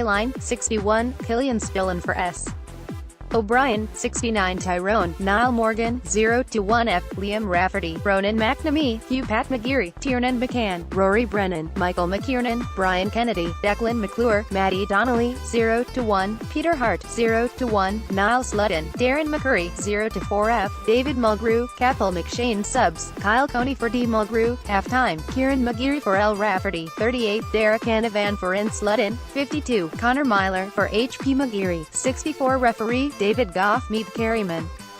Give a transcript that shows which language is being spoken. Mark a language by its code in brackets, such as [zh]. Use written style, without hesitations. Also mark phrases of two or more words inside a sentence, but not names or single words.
[en] Line, 61, Killian Spillane for S. O'Brien, 69 Tyrone, Niall Morgan, 0-1 F, Liam Rafferty, Ronan McNamee, Hugh Pat McGeary, Tiernan McCann, Rory Brennan, Michael McKiernan, Brian Kennedy, Declan McClure, Maddie Donnelly, 0-1, Peter Hart, 0-1, Niall Sludden, Darren McCurry, 0-4 F, David Mulgrew, Cathal McShane subs, Kyle Coney for D. Mulgrew, halftime, Kieran McGeary for L. Rafferty, 38, Derek Canavan for N. Sludden, 52, Connor Myler for H. P. McGeary, 64 referee, David Goff, Mead Careyman.